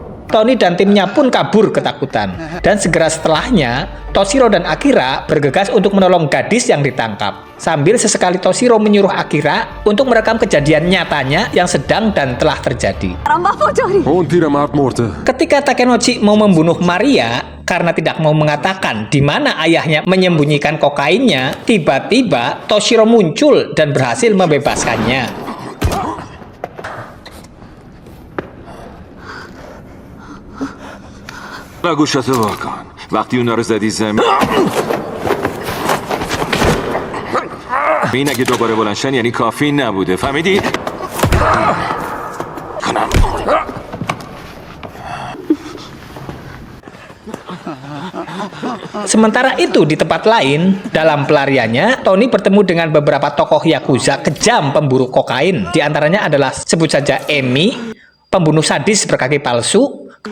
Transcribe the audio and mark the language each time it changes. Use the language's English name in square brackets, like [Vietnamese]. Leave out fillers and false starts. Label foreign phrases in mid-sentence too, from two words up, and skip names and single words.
[Indonesian] Tony dan timnya pun kabur ketakutan. Dan segera setelahnya, Toshiro dan Akira bergegas untuk menolong gadis yang ditangkap. Sambil sesekali Toshiro menyuruh Akira untuk merekam kejadian nyatanya yang sedang dan telah terjadi. [Persian] اون پیرمرد مرده. [Indonesian] Ketika Takenochi mau membunuh Maria karena tidak mau mengatakan di mana ayahnya menyembunyikan kokainnya, tiba-tiba Toshiro muncul dan berhasil membebaskannya. [Persian] و گوشتو وا کن. وقتی اونا رو زدی زمین این اگه دوباره بلندشن یعنی کافی نبوده، فهمیدی؟ کنم [Indonesian] Sementara itu di tempat lain, dalam pelariannya, Tony bertemu dengan beberapa tokoh Yakuza kejam pemburu kokain. Di antaranya adalah sebut saja Emi, pembunuh sadis berkaki palsu.